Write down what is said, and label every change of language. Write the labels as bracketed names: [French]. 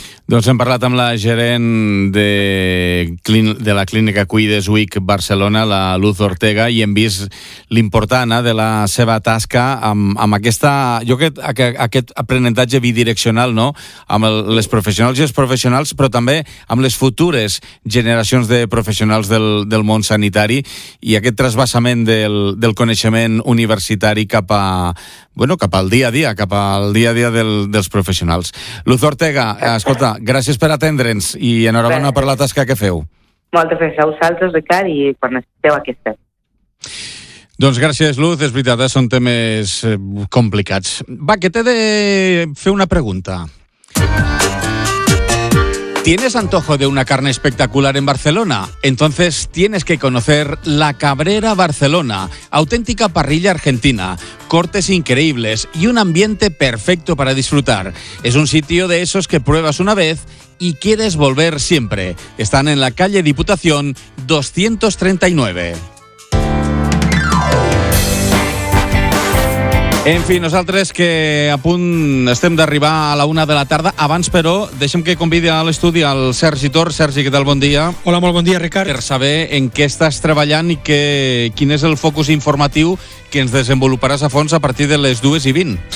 [Catalan] Doncs hem parlat amb la gerent de la clínica Cuides Week Barcelona, la Luz Ortega, i hem vist l'importància de la seva tasca amb aquesta, jo crec, aquest aprenentatge bidireccional, no?, amb les professionals i els professionals, però també amb les futures generacions de professionals del món sanitari, i aquest trasbassament del coneixement universitari cap al dia a dia, cap al dia a dia dels professionals. Luz Ortega, escolta, gràcies per atendre'ns i enhorabona per la tasca que feu. Moltes gràcies a vosaltres, Ricard, i quan necessiteu aquí estem. Doncs gràcies, Luz, és veritat, són temes complicats. Va, que t'he de fer una pregunta. [Spanish] ¿Tienes antojo de una carne espectacular en Barcelona? Entonces tienes que conocer La Cabrera Barcelona, auténtica parrilla argentina, cortes increíbles y un ambiente perfecto para disfrutar. Es un sitio de esos que pruebas una vez y quieres volver siempre. Están en la calle Diputación 239. [Catalan] En fi, nosaltres que a punt estem d'arribar a la una de la tarda. Abans, però, deixem que convidi a l'estudi el Sergi Tor. Sergi, què tal? Bon dia. Hola, molt bon dia, Ricard. Per saber en què estàs treballant i quin és el focus informatiu que ens desenvoluparàs a fons a partir de les 2:20.